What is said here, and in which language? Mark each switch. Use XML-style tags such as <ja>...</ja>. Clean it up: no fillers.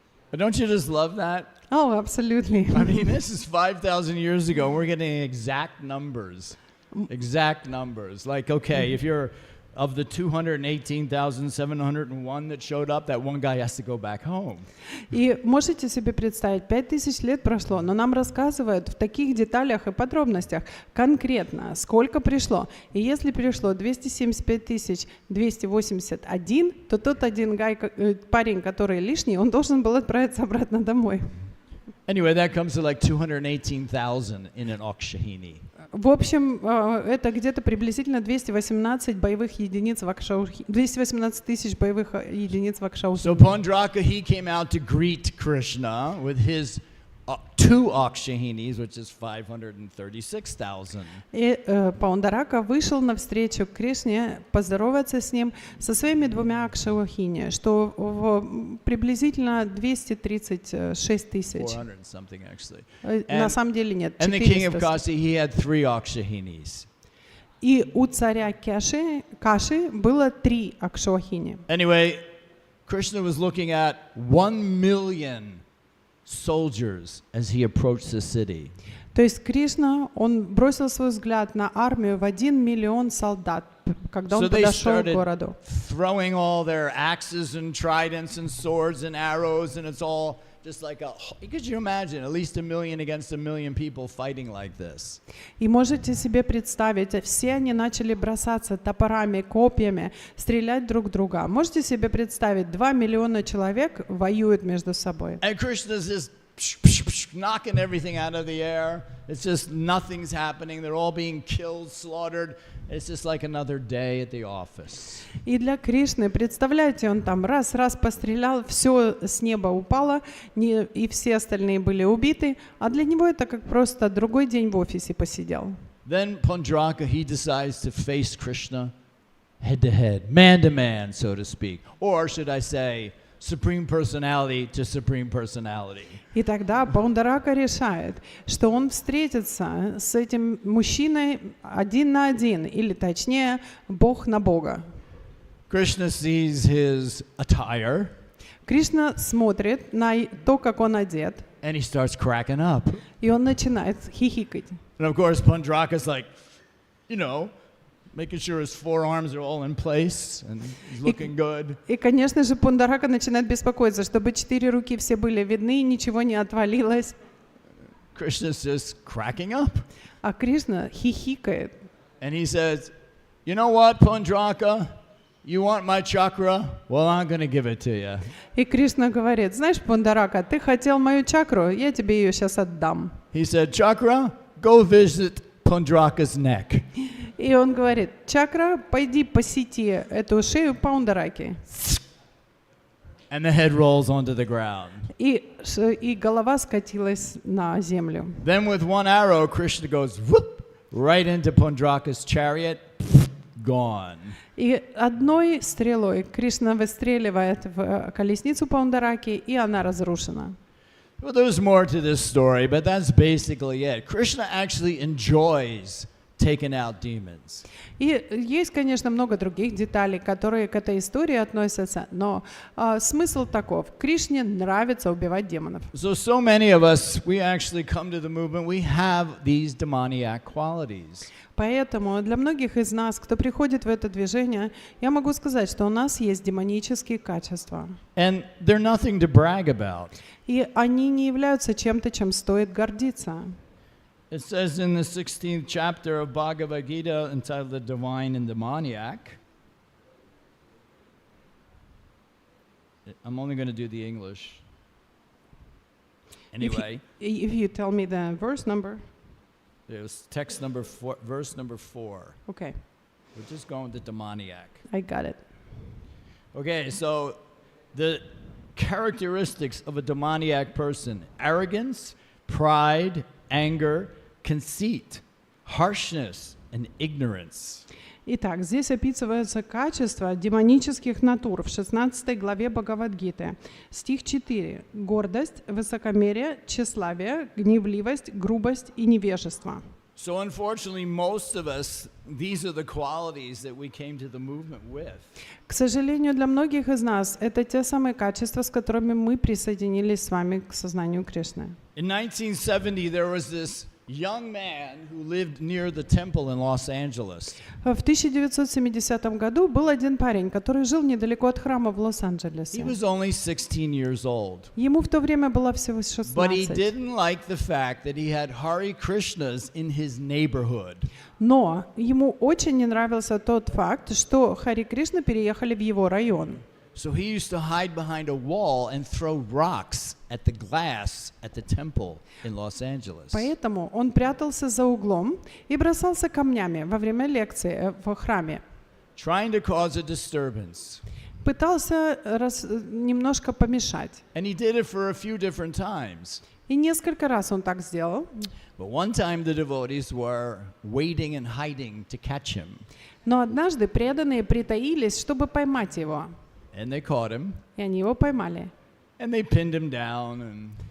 <en>But don't you just love that? Oh, absolutely. I mean, this is 5,000 years ago. We're getting exact numbers. Exact numbers. Like, okay, if you're of the 218,701 that showed up, that one guy has to go back home.</en> <ru>И можете себе представить, 5000 лет прошло, но нам рассказывают в таких деталях и подробностях конкретно, сколько пришло. И если пришло 275 281, то тот один парень, который лишний, он должен был отправиться обратно домой.</ru> <en>Anyway, that comes to like 218,000 in an Akshahini.</en> <ru>В общем, это где-то приблизительно 218 боевых единиц в Акшаухи, 218 тысяч боевых единиц в Акшаухи.</ru> <en>So Pandraka, he came out to greet Krishna with his 2 Akshahinis, which is 536,000.</en> <ru>И Паундарака вышел навстречу к Кришне, поздороваться с ним со своими 2 Акшаухини, что приблизительно 236 тысяч.</ru> <en>400 something actually.</en> <ru>На самом деле нет.</ru> <en>And the king of 400. Kasi, he had 3 Akshahinis.</en> <ru>И у царя Каши было 3 Акшаухини.</ru> <en>Anyway, Krishna was looking at 1 million soldiers as he approached the city.</en> <ru>То есть Кришна, он бросил свой взгляд на армию в 1 миллион солдат, когда он подошел к городу.</ru> <en>Throwing all their axes and tridents and swords and arrows, and it's all just like could you imagine at least 1 million against 1 million people fighting like this?</en> <ru>И можете себе представить, все они начали бросаться топорами, копьями, стрелять друг в друга. Можете себе представить, 2 миллиона человек воюют между собой.</ru> <en>And Krishna's just knocking everything out of the air. It's just nothing's happening. They're all being killed, slaughtered. It's just like another day at the office.</en> <ru>И для Кришны, представляете, он там раз пострелял, все с неба упало, и все остальные были убиты, а для него это как просто другой день в офисе посидел.</ru> <en>Then Pandraka, he decides to face Krishna head to head, man to man, so to speak. Or should I say, supreme personality to supreme personality.</en> <ru>И тогда Паундарака решает, что он встретится с этим мужчиной 1 на 1, или точнее, Бог на Бога.</ru> <en>Krishna sees his attire.</en> <ru>Кришна смотрит на то, как он одет,</ru> <en>And he starts cracking up.</en> <ru>и он начинает хихикать.</ru> <en>And of course, Pandraka's like, making sure his forearms are all in place and he's looking good.</en> <ru>И, конечно же, Пундарака начинает беспокоиться, чтобы 4 руки все были видны, ничего не отвалилось.</ru> <en>Krishna's just cracking up.</en> <ru>А Кришна хихикает.</ru> <en>And he says, you know what, Pandraka? You want my chakra? Well, I'm going to give it to you.</en> <ru>И Кришна говорит, знаешь, Пундарака, ты хотел мою чакру, я тебе ее сейчас отдам.</ru> <en>He said, Chakra, go visit Pandraka's neck.</en> <ru>И он говорит, чакра, пойди посети эту шею Паундараки.</ru> <en>And the head rolls onto the ground.</en> <ru>И голова скатилась на землю.</ru> <en>Then with one arrow, Krishna goes whoop, right into Pandraka's chariot, gone.</en> <ru>И одной стрелой Кришна выстреливает в колесницу Паундараки, и она разрушена.</ru> <en>Well, there's more to this story, but that's basically it. Krishna actually enjoys taking out demons.</en> <ru>И есть, конечно, много других деталей, которые к этой истории относятся, но смысл таков. Кришне нравится убивать демонов.</ru> <en>So many of us, we actually come to the movement, we have these demoniac qualities.</en> <ru>Поэтому для многих из нас, кто приходит в это движение, я могу сказать, что у нас есть демонические качества.</ru> <en>And they're nothing to brag about.</en> <ru>И они не являются чем-то, чем стоит гордиться.</ru> <en>It says in the 16th chapter of Bhagavad Gita, entitled The Divine and Demoniac. I'm only going to do the English. Anyway. If you tell me the verse number. There's text number 4, verse number 4. Okay. We're just going to demoniac. I got it. Okay, so the characteristics of a demoniac person: arrogance, pride, anger, conceit, harshness, and ignorance.</en> <ru>Итак, здесь описываются качества демонических натур в 16 главе Бхагавад-гиты. Стих 4. Гордость, высокомерие, тщеславие, гневливость, грубость и невежество.</ru> <en>So unfortunately, most of us, these are the qualities that we came to the movement with.</en> <ru>К сожалению, для многих из нас это те самые качества, с которыми мы присоединились с вами к сознанию Кришны.</ru> <en>In 1970, there was this young man who lived near the temple in Los Angeles.</en> <ru>В 1970 году был один парень, который жил недалеко от храма в Лос-Анджелесе.</ru> <en>He was only 16 years old.</en> <ru>Ему в то время было всего 16.</ru> <en>But he didn't like the fact that he had Hare Krishnas in his neighborhood.</en> <ru>Но ему очень не нравился тот факт, что Хари Кришна переехали в его район.</ru> <en>So he used to hide behind a wall and throw rocks at the glass at the temple in Los Angeles.</en> <ru>Поэтому он прятался за углом и бросался камнями во время лекции в храме.</ru> <en>Trying to cause a disturbance.</en> <ru>Пытался немножко помешать.</ru> <en>And he did it for a few different times.</en> <ru>И несколько раз он так сделал.</ru> <en>But one time the devotees were waiting and hiding to catch him.</en> <ru>Но однажды преданные притаились, чтобы поймать его.</ru> <en>And they caught him.</en> <ru>И они его поймали.</ru> <en>And they pinned him down and</en>